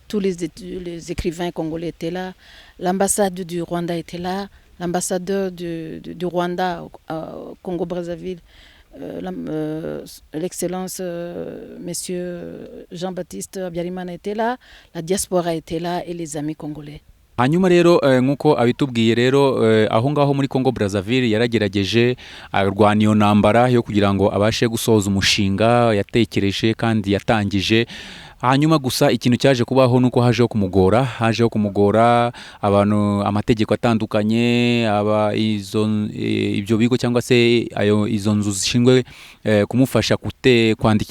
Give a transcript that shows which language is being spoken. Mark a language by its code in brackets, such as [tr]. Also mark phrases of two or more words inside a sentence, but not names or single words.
[fr] Tous les écrivains congolais étaient là. L'ambassade du Rwanda était là. L'ambassadeur du Rwanda au Congo-Brazzaville, l'excellence monsieur Jean-Baptiste Habyarimana était là, la diaspora était là et les amis congolais. [rw] hanyuma rero nk'uko abitubwiye rero aho ngaho muri Congo Brazzaville yaragerageje arwana iyo ntambara yo kugira ngo abashe gusohoza umushinga yatekereje kandi yatangije. Hanyuma gusa ikintu cyaje kubaho nuko hajeho kumugora abantu, amategeko atandukanye, ibyo bigo cyangwa se izo nzu zishinzwe kumufasha kwandika